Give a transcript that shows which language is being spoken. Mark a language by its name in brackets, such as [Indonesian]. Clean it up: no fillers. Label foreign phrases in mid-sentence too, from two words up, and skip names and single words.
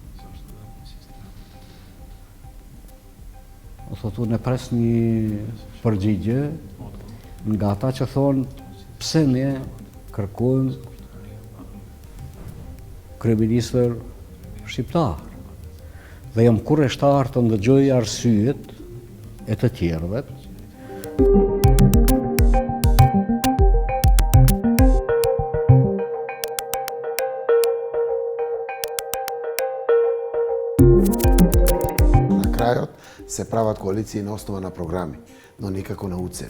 [Albanian] O thotë, unë e pres një përgjigje nga ata që thonë pse ne kërkojmë kryeministër shqiptar. Dhe jam kurreshtar të ndëgjoj arsyet e të tjerëve. [Macedonian] На крајот се прават коалиции на основа на програми, но никако на уцени.